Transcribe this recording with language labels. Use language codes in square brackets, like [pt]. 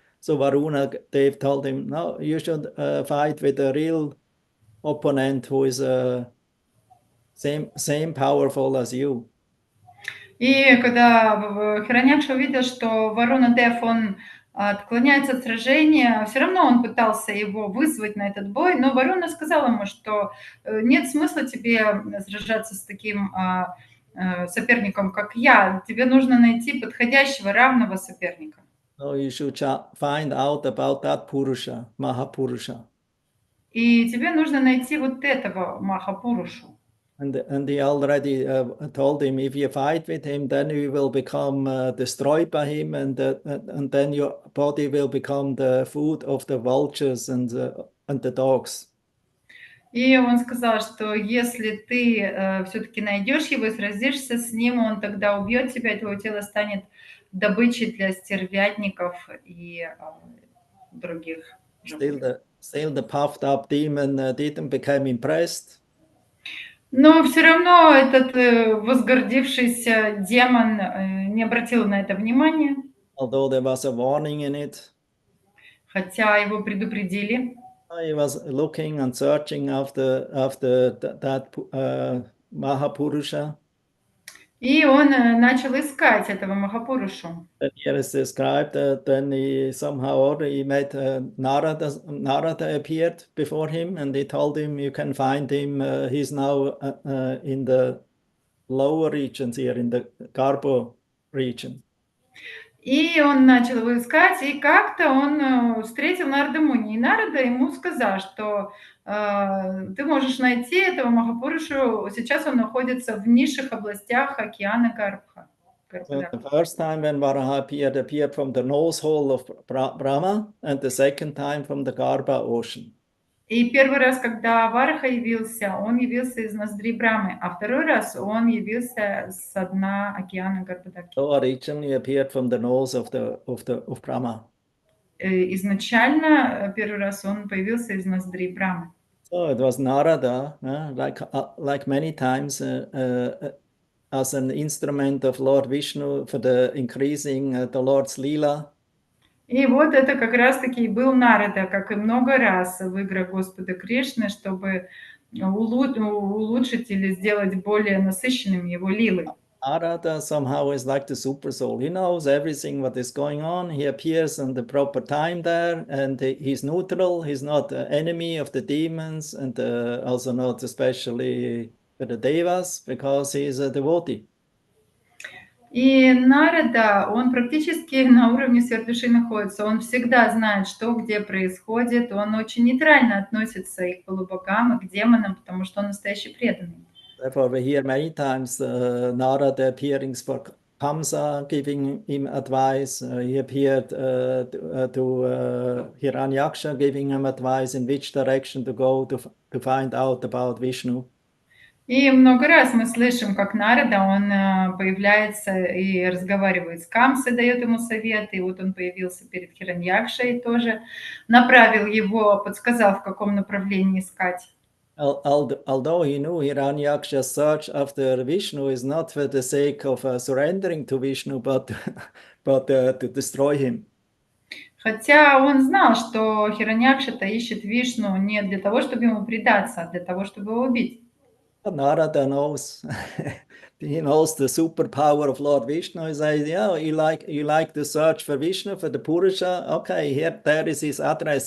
[en] So Varuna Dev told him, no, you should fight with a real opponent who is same powerful as you. [ru] И когда Хираньякша увидел, что Варуна-дев, он отклоняется от сражения, все равно он пытался его вызвать на этот бой, но Варуна сказал ему, что нет смысла тебе сражаться с таким соперником, как я. Тебе нужно найти подходящего, равного соперника. [en] So you should find out about that Purusha, Mahapurusha. [ru] И тебе нужно найти вот этого Махапурушу. [en] And he already told him, if you fight with him, then you will become destroyed by him, and then your body will become the food of the vultures and the dogs. [ru] И он сказал, что если ты все-таки найдешь его и сразишься с ним, он тогда убьет тебя, и твое тело станет добычей для стервятников и других животных. [en] Still the puffed up demon didn't become impressed. [ru] Но все равно этот возгордившийся демон не обратил на это внимания, [en] Although there was a warning in it. [ru] хотя его предупредили. [en] He was looking and searching after that Mahapurusha. [ru] И он начал искать этого Махапурушу. [en] And here is described then he somehow already met Narada appeared before him, and he told him, you can find him, he's now in the lower regions here, in the Garbo region. [ru] И он начал его искать, и как-то он встретил Нарада Муни. И Нарада ему сказал, что ты можешь найти этого Махапурушу, сейчас он находится в низших областях океана Гарбха. [en] So the first time when Varaha appeared from the nose hole of Brahma, and the second time from the Garba ocean. [ru] И первый раз, когда Вараха явился, он явился из ноздрей Брамы, а второй раз он явился с дна океана Гарбадаки. [en] So originally appeared from the nose of Brahma. [ru] Изначально первый раз он появился из ноздрей Брамы. [en] So it was Narada, like many times, as an instrument of Lord Vishnu for the increasing the Lord's Leela. [ru] И вот это как раз-таки был Нарада, как и много раз в играх Господа Кришны, чтобы улучшить или сделать более насыщенным его лилы. [en] Narada somehow is like the super soul. He knows everything what is going on. He appears in the proper time there, and he's neutral. He's not the enemy of the demons, and also not especially the devas, because he is a devotee. [ru] И Нарада, он практически на уровне сверхдуши находится. Он всегда знает, что где происходит. Он очень нейтрально относится и к полубогам, и к демонам, потому что он настоящий преданный. [en] Therefore, we hear many times Narada appearing for Kamsa, giving him advice. He appeared to Hiranyaksha, giving him advice in which direction to go to find out about Vishnu. [ru] И много раз мы слышим, как Нарада, он появляется и разговаривает с Камсой, дает ему советы. И вот он появился перед Хираньякшей, тоже направил его, подсказал, в каком направлении искать. [en] Although he knew Hiranyaksha's search after Vishnu is not for the sake of surrendering to Vishnu, but to destroy him. [ru] Хотя он знал, что Хираньякша-то ищет Вишну не для того, чтобы ему предаться, а для того, чтобы его убить. [en] Narada knows. He knows the superpower of Lord Vishnu. He says, yeah, you like to search for Vishnu, for the Purusha? Okay, there is his address.